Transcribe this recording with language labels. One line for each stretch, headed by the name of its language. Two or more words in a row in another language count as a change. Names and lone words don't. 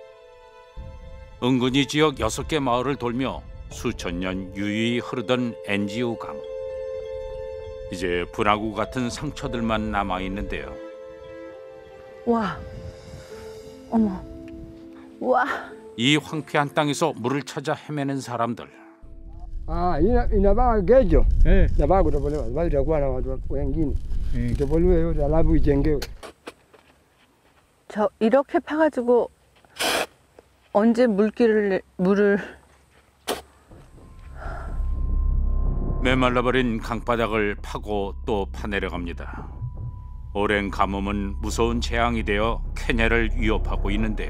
Korean: 은근히 지역 6개 마을을 돌며 수천 년 유유히 흐르던 엔지오 강. 이제 분화구 같은 상처들만 남아있는데요. 와. 어머. 와. 이 황폐한 땅에서 물을 찾아 헤매는 사람들.
Swahili: Inabaa gejo. Inabaa kutobolewa. Bali itakuwa na watu wengine. Itobolewe yote alafu ijengewe.
Korean: 저 이렇게 파가지고 언제 물을 메말라버린 강바닥을 파고 또 파내려갑니다. 오랜 가뭄은 무서운 재앙이 되어 케냐를 위협하고 있는데요.